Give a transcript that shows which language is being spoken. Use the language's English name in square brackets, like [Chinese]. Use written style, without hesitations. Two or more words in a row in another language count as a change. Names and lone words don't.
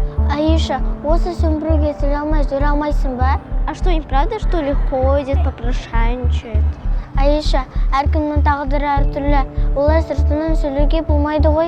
[Kazakh] Аиша, осы сен біреуге сөйлей алмай жүре алмайсың ба? [Russian] А что, не правда, что ли, ходит, попрошайничает? [Kazakh] Аиша, әркімнің тағдыры әртүрлі. Олай сыртынан сөйлеуге болмайды ғой.